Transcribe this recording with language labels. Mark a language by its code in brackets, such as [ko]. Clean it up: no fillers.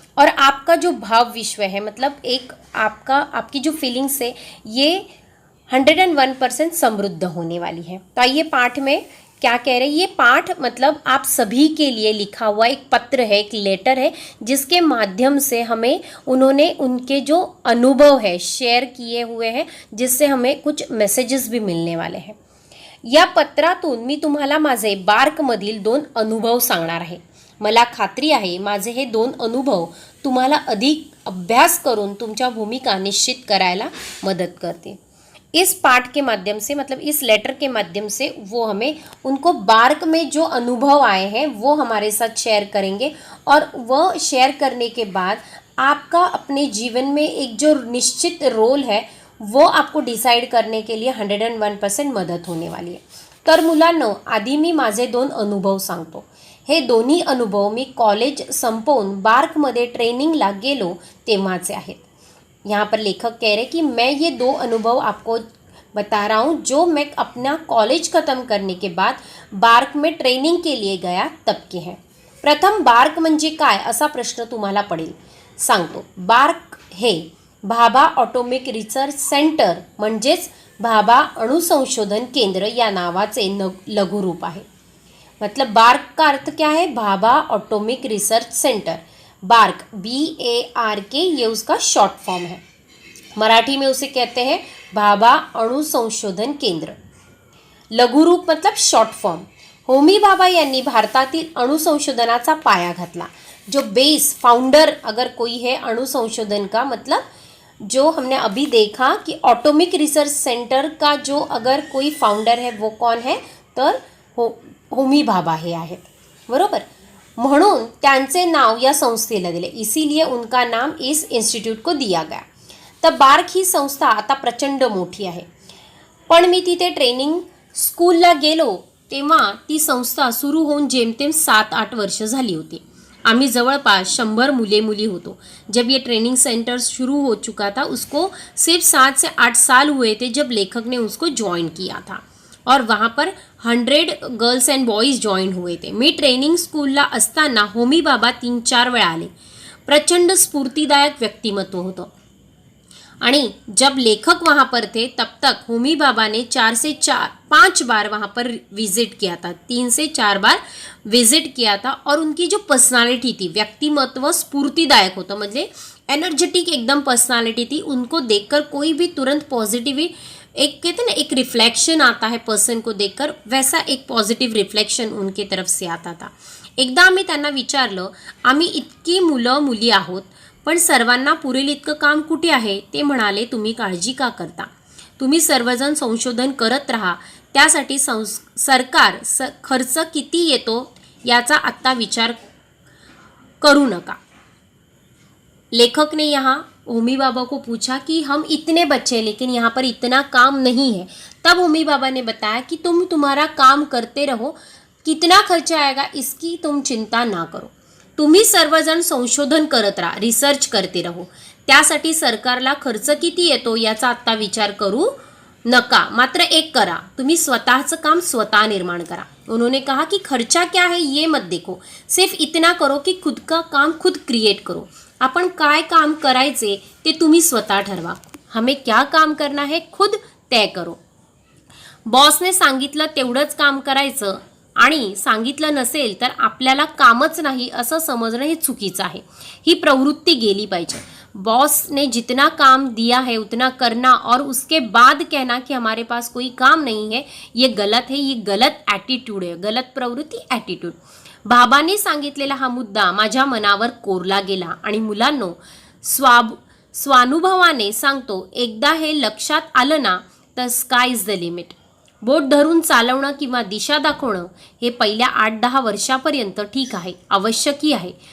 [hi] और आपका जो भाव विश्व है, मतलब एक आपकी जो फीलिंग्स है, ये 101% समृद्ध होने वाली है. तो आइए पाठ में क्या कह रहे हैं. ये पाठ मतलब आप सभी के लिए लिखा हुआ एक पत्र है, एक लेटर है, जिसके माध्यम से हमें उन्होंने उनके जो अनुभव है शेयर किए हुए हैं, जिससे हमें कुछ मेसेजेस भी मिलने वाले हैं. [mr] या पत्रातून मी तुम्हाला माझे बार्कमधील 2 अनुभव सांगणार आहे. मला खात्री आहे माझे हे 2 अनुभव तुम्हाला अधिक अभ्यास करून तुमच्या भूमिका निश्चित करायला मदत करते. [hi] इस पाठ के माध्यम से, मतलब इस लेटर के माध्यम से वो हमें उनको बार्क में जो अनुभव आए हैं वो हमारे साथ शेयर करेंगे, और वह शेयर करने के बाद आपका अपने जीवन में एक जो निश्चित रोल है वो आपको डिसाइड करने के लिए 101% मदत होने वाली है. [mr] तर मुलांनो, आधी मी माझे 2 अनुभव सांगतो. हे दोन्ही अनुभव मी कॉलेज संपवून बार्कमध्ये ट्रेनिंगला गेलो तेव्हाचे आहेत. [hi] यहाँ पर लेखक कह रहे कि मैं ये 2 अनुभव आपको बता रहा हूँ जो मैं अपना कॉलेज ख़त्म करने के बाद बार्क में ट्रेनिंग के लिए गया तब के हैं. [mr] प्रथम, बार्क म्हणजे काय असा प्रश्न तुम्हाला पडेल. सांगतो. बार्क हे भाभा ऑटोमिक रिसर्च सेंटर म्हणजेच भाभा अणुसंशोधन केंद्र या नावाचे लघुरूप आहे. [hi] मतलब बार्क का अर्थ क्या है. Bhabha atomic research centre. Bark BARK ये उसका शॉर्ट फॉर्म है. मराठी में उसे कहते हैं भाभा अणु संशोधन केंद्र. लघुरूप मतलब शॉर्ट फॉर्म. [mr] होमी भाभा यांनी भारतातील अणुसंशोधनाचा पाया घातला. [hi] जो बेस फाउंडर अगर कोई है अणुसंशोधन का, मतलब जो हमने अभी देखा कि ऑटोमिक रिसर्च सेंटर का जो अगर कोई फाउंडर है वो कौन है, [mr] तर होमी भाभा हे आहेत. बरोबर. म्हणून त्यांचे नाव या संस्थेला दिले, [hi] इसीलिए उनका नाम इस इंस्टिट्यूट को दिया गया. [mr] तर बार्क ही संस्था आता प्रचंड मोठी आहे. पण मी तिथे ट्रेनिंग स्कूलला गेलो तेव्हा ती संस्था सुरू होऊन जेमतेम 7-8 वर्ष झाली होती. आम्ही जवळपास 100 मुले होतो. [hi] जब ये ट्रेनिंग सेंटर शुरू हो चुका था, उसको सिर्फ 7 से 8 साल हुए थे जब लेखक ने उसको ज्वाइन किया था, और वहाँ पर 100 गर्ल्स अँड बॉईज जॉईन हुए थे. [mr] मी ट्रेनिंग स्कूलला असताना होमी बाबा 3-4 वेळा आले. प्रचंड स्फूर्तिदायक व्यक्तिमत्व होतं. [hi] आणि जब लेखक वहाँ पर थे तब तक होमी बाबा ने 4 से 5 बार वहाँ पर विजिट किया था, 3 से 4 बार विजिट किया था. और उनकी जो पर्सनालिटी थी, [mr] व्यक्तिमत्व स्फूर्तिदायक होतं, म्हणजे एनर्जेटिक एकदम [hi] पर्सनालिटी थी. उनको देखकर कोई भी तुरंत पॉजिटिव, एक कहते हैं ना एक रिफ्लेक्शन आता है पर्सन को देखकर, वैसा एक पॉझिटिव्ह रिफ्लेक्शन उनके तरफ से आता था. [mr] एकदा आम्ही त्यांना विचारलं, आम्ही इतकी मुलं मुली आहोत पण सर्वांना पुरेल इतकं काम कुठे आहे. ते म्हणाले, तुम्ही काळजी का करता. तुम्ही सर्वजण संशोधन करत राहा. त्यासाठी सरकार खर्च किती येतो याचा आत्ता विचार करू नका. [hi] लेखक ने यहाँ होमी बाबा को पूछा कि हम इतने बच्चे हैं लेकिन यहाँ पर इतना काम नहीं है. तब होमी बाबा ने बताया कि तुम्हारा काम करते रहो, कितना खर्चा आएगा इसकी तुम चिंता ना करो. [mr] तुम्ही सर्वजण संशोधन करत राहा, [hi] रिसर्च करते रहो. [mr] त्यासाठी सरकारला खर्च किती येतो याचा आत्ता विचार करू नका. मात्र एक करा, तुम्ही स्वतःचं काम स्वतः निर्माण करा. [hi] उन्होंने कहा कि खर्चा क्या है ये मत देखो, सिर्फ इतना करो कि खुद का काम खुद क्रिएट करो. [mr] आपण काय काम करायचे ते तुम्ही स्वतः ठरवा. [hi] हमें क्या काम करना है खुद तय करो. [mr] बॉसने सांगितलं तेवढंच काम करायचं आणि सांगितलं नसेल तर आपल्याला कामच नाही असं समजणं हे चुकीचं आहे. ही प्रवृत्ती गेली पाहिजे. [hi] बॉस ने जितना काम दिया है उतना करना और उसके बाद कहना कि हमारे पास कोई काम नहीं है, ये गलत है, ये गलत ॲटिट्यूड आहे, गलत प्रवृत्ती ॲटिट्यूड. [mr] बाबांनी सांगितलेला हा मुद्दा माझ्या मनावर कोरला गेला आणि मुलांनो, स्वानुभवाने सांगतो, एकदा हे लक्षात आलं ना तर [en] Sky is the limit. [mr] बोट धरून चालवणं किंवा दिशा दाखवणं हे पहिल्या 8-10 वर्षापर्यंत ठीक आहे, आवश्यकही आहे.